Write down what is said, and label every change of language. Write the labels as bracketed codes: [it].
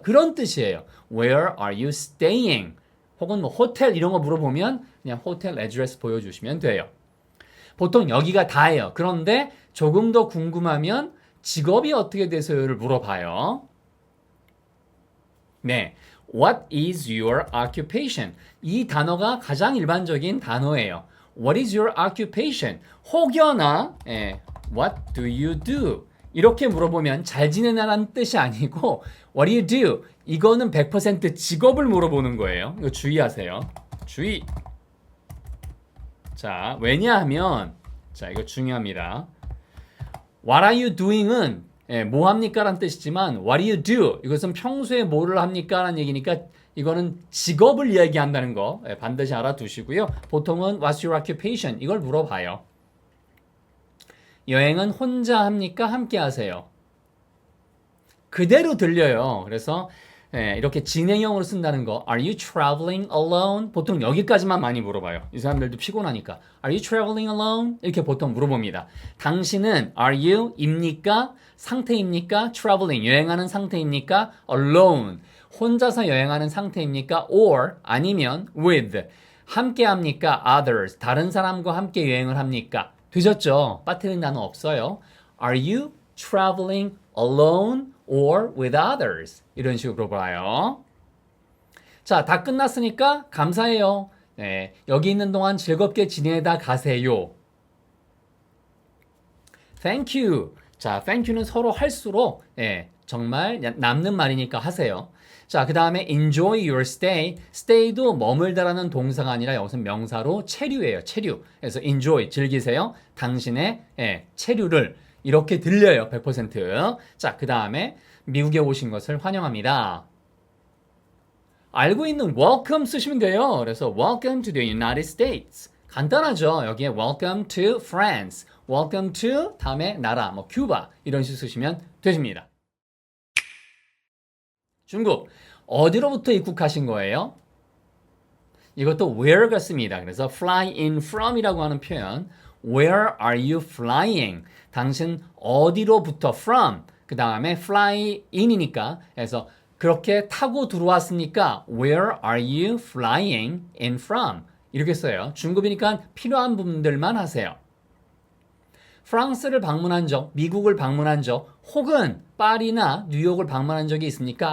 [ko] 그런 뜻이에요. [en] Where are you staying? [ko] 혹은 뭐 호텔 이런 거 물어보면 그냥 호텔 애드레스 보여주시면 돼요. 보통 여기가 다예요. 그런데 조금 더 궁금하면 직업이 어떻게 되세요를 물어봐요. 네. [en] What is your occupation? [ko] 이 단어가 가장 일반적인 단어예요. What is your occupation? 혹여나 What do you do? 이렇게 물어보면 잘 지내나라는 뜻이 아니고 [en] What do you do? [ko] 이거는 100% 직업을 물어보는 거예요. 이거 주의하세요. 주의. 자, 왜냐하면 자, 이거 중요합니다. [en] What are you doing은 [ko] 뭐 합니까? 라는 뜻이지만 [en] What do you do? [ko] 이것은 평소에 뭐를 합니까? 라는 얘기니까 이거는 직업을 이야기한다는 거 반드시 알아두시고요. [en] 보통은 What's your occupation? [ko] 이걸 물어봐요. 여행은 혼자 합니까? 함께 하세요? 그대로 들려요. 그래서 이렇게 진행형으로 쓴다는 거 [en] Are you traveling alone? [ko] 보통 여기까지만 많이 물어봐요. 이 사람들도 피곤하니까 [en] Are you traveling alone? [ko] 이렇게 보통 물어봅니다. 당신은 Are you? 입니까? 상태입니까? Traveling, 여행하는 상태입니까? Alone, 혼자서 여행하는 상태입니까? Or, 아니면 with, 함께 합니까? Others, 다른 사람과 함께 여행을 합니까? 되셨죠? 빠뜨린 단어 없어요. [en] Are you traveling alone or with others? [ko] 이런 식으로 물어봐요. 자, 다 끝났으니까 감사해요. 여기 있는 동안 즐겁게 지내다 가세요. [en] Thank you. [ko] 자, thank you는 서로 할수록 정말 남는 말이니까 하세요. 자, 그 다음에 [en] enjoy your stay. [ko] stay도 머물다라는 동사가 아니라 여기서 명사로 체류예요. 체류. 그래서 enjoy, 즐기세요. 당신의 체류를. 이렇게 들려요. 100%. 자, 그 다음에 미국에 오신 것을 환영합니다. 알고 있는 welcome 쓰시면 돼요. 그래서 [en] welcome to the United States. [ko] 간단하죠. 여기에 welcome to France, welcome to 다음에 나라, 뭐 큐바 이런 식으로 쓰시면 되십니다. 중국 어디로부터 입국하신 거예요? 이것도 where가 씁니다. [en] 그래서 fly in from [ko] 이라고 하는 표현 [en] where are you flying? [ko] 당신 어디로부터 from 그 다음에 fly in이니까 그래서 그렇게 타고 들어왔으니까 [en] where are you flying in from? [ko] 이렇게 써요. 중급이니까 필요한 부분들만 하세요. 프랑스를 방문한 적, 미국을 방문한 적, 혹은 파리나 뉴욕을 방문한 적이 있습니까?